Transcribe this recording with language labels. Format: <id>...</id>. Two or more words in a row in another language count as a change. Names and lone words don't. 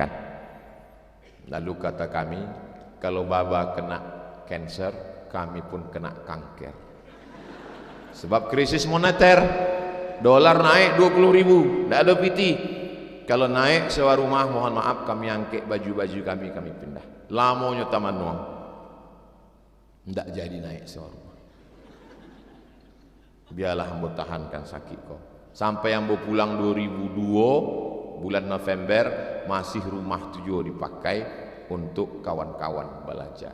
<id>Lalu kata kami, kalau Baba kena kanker, kami pun kena kanker. Sebab krisis moneter, dolar naik 20.000, tidak ada piti. Kalau naik sewa rumah, mohon maaf kami angkat baju-baju kami pindah.</id> <min>Lamonyo Taman Nuang.</min> <id>Ndak jadi naik sewa rumah. Biarlah ambo tahankan sakit kau. Sampai ambo pulang 2002 bulan November masih rumah tujuh dipakai untuk kawan-kawan belajar.</id>